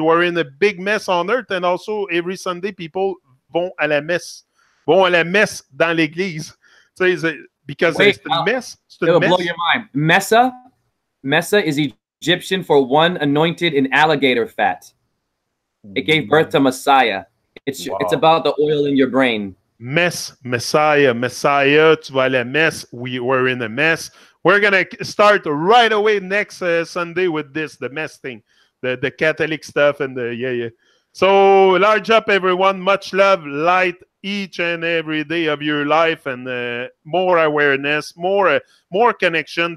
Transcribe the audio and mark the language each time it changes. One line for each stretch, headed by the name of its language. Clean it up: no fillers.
English: We're in a big mess on earth, and also every Sunday people vont à la messe dans l'église. Because Wait, it's the mess. It'll blow your mind. Messa is Egyptian for one anointed in alligator fat. It gave birth to Messiah. It's about the oil in your brain.
French: Messiah, tu vas à la messe.
English: We're in a mess. We're going to start right away next Sunday with the mess thing, the Catholic stuff, and yeah. So large up, everyone. Much love, light each and every day of your life, and more awareness, more connection.